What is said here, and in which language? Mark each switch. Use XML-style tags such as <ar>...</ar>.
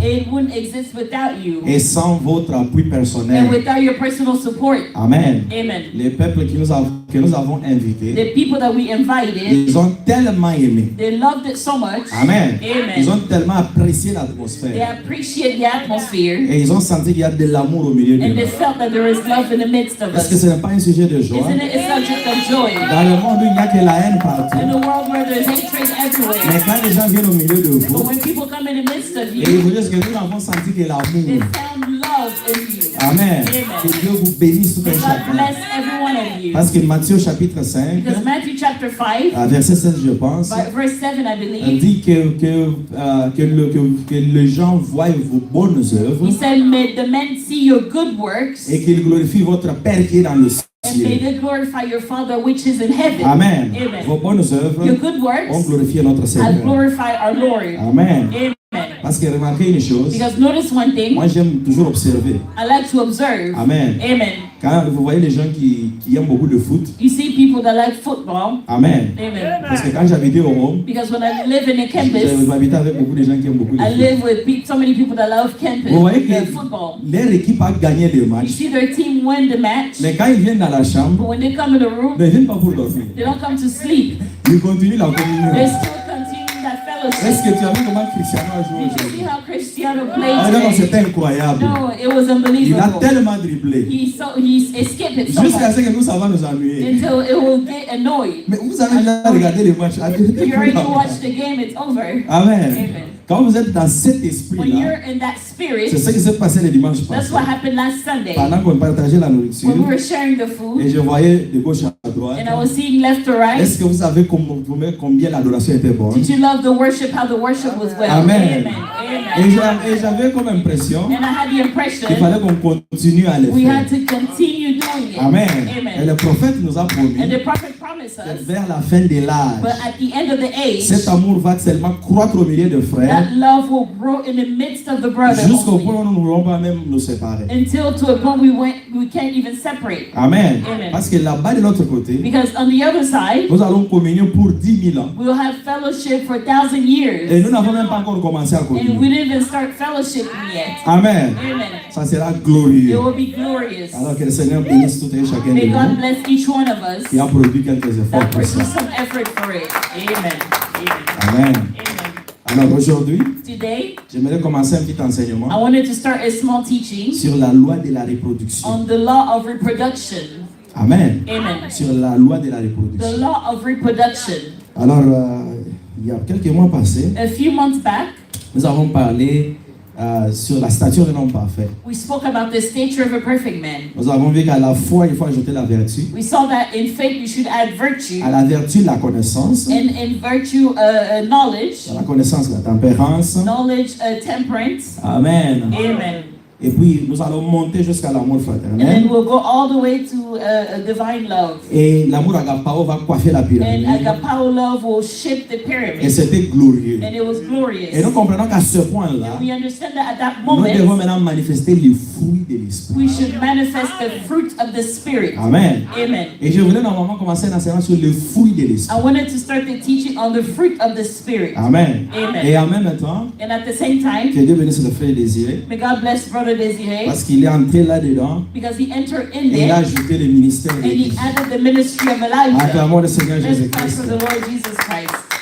<en>it wouldn't exist without you</en> <fr>et sans votre appui</fr> <en>and</en> <fr>personnel.</fr> <en>without your personal support. Amen. Amen.</en> <fr>Les peuples que nous avons invités,</fr> <en>The people that we invited,</en> <fr>ils ont tellement aimé.</fr> <en>they loved it so much.</en> <fr>Amen. Ils ont</fr> <en>Amen.</en> <fr>tellement apprécié</fr> <en>They</en> <fr>l'atmosphère</fr> <en>appreciate the atmosphere,</en> <fr>et ils ont senti qu'il y a de l'amour au milieu de</fr> <en>and they</en> <fr>nous.</fr> <en>felt that there is love in the midst of</en> <fr>Est-ce que</fr> <en>us.</en> <fr>ce n'est pas un sujet de joie?</fr> <en>Isn't it a subject of joy?</en> <fr>Dans le monde où il n'y a que la haine partout.</fr> <en>In a world where there's hatred</en> <fr>Mais</fr> <en>everywhere,</en> <fr>quand les gens viennent au milieu de</fr> <en>but</en> <fr>vous,</fr> <en>when people come in the midst of</en> <fr>et ils</fr> <en>you,</en> <fr>vous disent que nous avons senti que</fr> <en>they</en> <fr>l'amour.</fr> <en>found love in you. Amen.</en> <fr>Que Dieu vous bénisse tout un</fr> <en>God</en> <fr>chacun.</fr> <en>bless every one of you.</en> <fr>Parce que Matthieu chapitre 5,</fr> <en>Because Matthew chapter 5,</en> <fr>verset 16 je pense,</fr> <en>verse 7, I believe,</en> <fr>dit que les gens voient vos bonnes œuvres</fr> <en>he said, may the men see your good works,</en> <fr>et qu'ils glorifient votre Père qui est dans le</fr> <en>and may</en> <fr>ciel.</fr> <en>they glorify your Father which is in heaven. Amen. Amen.</en> <fr>Vos bonnes œuvres</fr> <en>Your good</en> <fr>ont</fr> <en>works</en> <fr>glorifié notre</fr> <en>have</en> <fr>Seigneur.</fr> <en>glorified our Lord. Amen. Amen.</en> <fr>Parce que remarquez une chose,</fr> <en>Because notice one thing,</en> <fr>moi j'aime toujours observer.</fr> <en>I like to observe. Amen. Amen.</en> <fr>Quand vous voyez les gens qui aiment beaucoup le foot,</fr> <en>You see people that like football. Amen. Amen.</en> <fr>Parce que quand j'habitais au Rhum,</fr> <en>Because when I live in a campus,</en> <fr>j'habitais avec beaucoup de gens qui aiment beaucoup le</fr> <en>I</en> <fr>foot.</fr> <en>live with so many people that love campus,</en> <fr>Vous voyez</fr> <en>football.</en> <fr>que leur équipe a gagné le</fr> <en>You</en> <fr>match,</fr> <en>see their team win the match,</en> <fr>mais quand ils viennent dans la</fr> <en>but</en> <fr>chambre,</fr> <en>when they come in the room,</en> <fr>ils ne viennent pas pour dormir.</fr> <en>they don't come to sleep.</en> <fr>Ils continuent la</fr> <en>They</en> <fr>communion.</fr> <en>still continue that</en> <fr>Est-ce</fr> <en>fellowship.</en> <fr>que tu as vu comment Cristiano a joué</fr> <en>Did you see</en> <fr>aujourd'hui?</fr> <en>how Cristiano Ah played</en> <fr>non,</fr> <en>today?</en> <fr>c'était incroyable.</fr> <en>No, it was</en> <fr>Il a</fr> <en>unbelievable.</en> <fr>tellement dribblé.</fr> <en>He skipped it so</en> <fr>Jusqu'à</fr> <en>much</en> <fr>ce que nous, ça va nous ennuyer.</fr> <en>until it will get annoyed.</en> <fr>Mais vous avez déjà regardé les matchs.</fr> <en>You already watched the game, it's over. Amen. Amen.</en> <fr>Quand vous êtes dans cet</fr> <en>When</en> <fr>esprit-là,</fr> <en>you're in that spirit,</en> <fr>c'est ce qui s'est passé le dimanche</fr> <en>that's</en> <fr>passé.</fr> <en>what happened last Sunday.</en> <fr>Pendant qu'on partageait la nourriture,</fr> <en>When we were sharing the</en> <fr>et</fr> <en>food,</en> <fr>je voyais de gauche à droite,</fr> <en>and I was seeing left to right.</en> <fr>est-ce que vous savez combien l'adoration était bonne?</fr> <en>Did you love the worship, how the worship was well? Amen. Amen.</en> <fr>Et j'avais comme impression</fr> <en>And I had the</en> <fr>qu'il</fr> <en>impression</en> <fr>fallait qu'on continue à le</fr> <en>we</en> <fr>faire.</fr> <en>had to continue doing it.</en> <fr>Amen. Et</fr> <en>Amen.</en> <fr>le prophète nous a promis</fr> <en>And the prophet promised</en> <fr>que</fr> <en>us,</en> <fr>vers la fin de</fr> <en>but</en> <fr>l'âge,</fr> <en>at the end of the age,</en> <fr>cet amour va tellement croître au milieu de frères</fr> <en>that love will grow in the midst of the brothers</en> <fr>jusqu'au</fr> <en>only,</en> <fr>point où nous ne pourrons pas même nous séparer.</fr> <en>until to a point we can't even separate. Amen. Amen.</en> <fr>Parce que là-bas de l'autre côté,</fr> <en>Because on the other side,</en> <fr>nous allons communier pour 10 000 ans.</fr> <en>we will have fellowship for 1,000</en> <fr>Et</fr> <en>years,</en> <fr>nous n'avons même pas encore commencé à</fr> <en>and we</en> <fr>communier.</fr> <en>didn't even start fellowshipping yet. Amen. Amen.</en> <fr>Ça sera</fr> <en>It</en> <fr>glorieux.</fr> <en>will be glorious.</en> <fr>Alors que le Seigneur bénisse tout et chacun de</fr> <en>May God</en> <fr>nous</fr> <en>bless each one of us</en> <fr>qui a produit quelques efforts</fr> <en>that</en> <fr>pour</fr> <en>produce</en> <fr>ça.</fr> <en>some effort for it. Amen. Amen. Amen. Amen.</en> <fr>Alors aujourd'hui,</fr> <en>Today,</en> <fr>j'aimerais commencer un petit</fr> <en>I</en> <fr>enseignement</fr> <en>wanted to start a small teaching</en> <fr>sur la loi de la reproduction.</fr> <en>on the law of reproduction. Amen. Amen.</en> <fr>Sur la loi de la</fr> <en>The</en> <fr>reproduction.</fr> <en>law of reproduction.</en> <fr>Alors, il y a quelques mois passés,</fr> <en>A few months back,</en> <fr>nous avons parlé sur la stature d'un homme parfait.</fr> <en>we spoke about the stature of a perfect man.</en> <fr>Nous avons vu qu'à la foi, il faut ajouter la vertu.</fr> <en>We saw that in faith we should add virtue,</en> <fr>À la vertu, la connaissance.</fr> <en>and in virtue, knowledge,</en> <fr>À la connaissance, la tempérance.</fr> <en>knowledge, temperance. Amen. Amen.</en> <fr>Et puis, nous allons monter jusqu'à l'amour</fr> <en>And</en> <fr>fraternel.</fr> <en>then we'll go all the way to divine love.</en> <fr>Et l'amour agapao va coiffer la</fr> <en>And</en> <fr>pyramide.</fr> <en>agapao love will shape the</en> <fr>Et</fr> <en>pyramid.</en> <fr>c'était glorieux.</fr> <en>And it was</en> <fr>Et</fr> <en>glorious.</en> <fr>nous comprenons qu'à ce point-là,</fr> <en>We understand that at that</en> <fr>nous devons</fr> <en>moment,</en> <fr>maintenant manifester les fruits de l'esprit.</fr> <en>we should manifest the fruit of the Spirit. Amen. Amen.</en> <fr>Et je voulais normalement commencer un enseignement sur les fruits de l'esprit.</fr> <en>I wanted to start the teaching on the fruit of the Spirit. Amen. Amen.</en> <fr>Et en même temps,</fr> <en>And at the same time,</en> <fr>que Dieu bénisse le frère Désiré,</fr> <en>may God bless Brother Desiree,</en> <fr>parce qu'il est entré là-dedans</fr> <en>because he entered in</en> <fr>et il a ajouté le ministère</fr> <en>and</en> <fr>de</fr> <en>he</en> <fr>Dieu.</fr> <en>added the ministry of Elijah.</en> <fr>Acclamons le Seigneur</fr> <en>Let's clap</en> <fr>Jésus-Christ.</fr> <en>for the Lord Jesus Christ.</en>